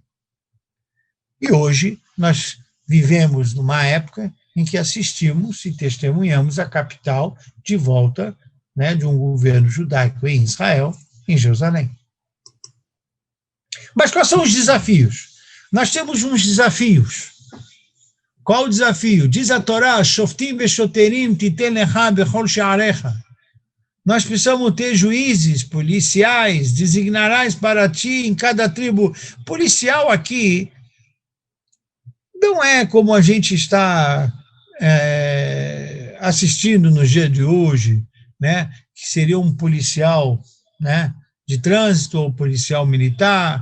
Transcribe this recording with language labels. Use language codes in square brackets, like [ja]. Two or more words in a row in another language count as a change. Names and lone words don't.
[pt] E hoje nós vivemos numa época em que assistimos e testemunhamos a capital de volta, né, de um governo judaico em Israel, em Jerusalém. Mas quais são os desafios? Nós temos uns desafios. Qual o desafio? Diz a Torá, [he] שופטים ושוטרים תתן לך בכל שעריך. [pt] Nós precisamos ter juízes, policiais, designarás para ti em cada tribo. Policial aqui não é como a gente está assistindo no dia de hoje, né, que seria um policial, né, de trânsito ou policial militar.